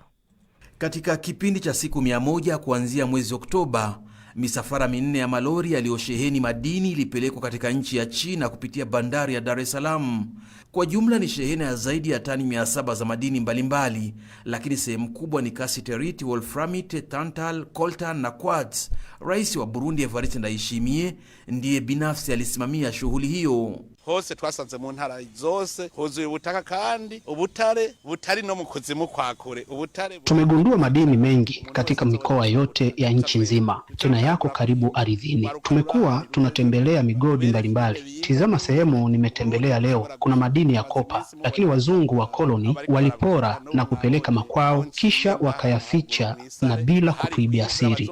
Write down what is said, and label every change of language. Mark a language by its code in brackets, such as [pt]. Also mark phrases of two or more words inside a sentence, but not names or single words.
[sw] Katika kipindi cha siku 100 kuanzia mwezi Oktoba, misafara 4 ya malori yaliyosheheni madini ilipelekwa katika nchi ya China kupitia bandari ya Dar es Salaam. Kwa jumla ni shehena ya zaidi ya tani 700 za madini mbalimbali, lakini sehemu kubwa ni kasiterite, wolframite, tantal, coltan na quartz. Rais wa Burundi Evariste Ndayishimiye ndiye binafsi alisimamia shughuli hiyo. [rn] Hose twasanze mu ntara zose huzuye ubutaka kandi ubutare butari no mu kuzimu kwa kure. [sw] Tumegundua madini mengi katika mikoa yote ya nchi nzima, tena yako karibu ardhini. Tumekuwa tunatembelea migodi mbalimbali. Tizama sehemu nimetembelea leo, kuna madini ya kopa, lakini wazungu wa koloni walipora na kupeleka makwao, kisha wakayaficha na bila kutuibia siri.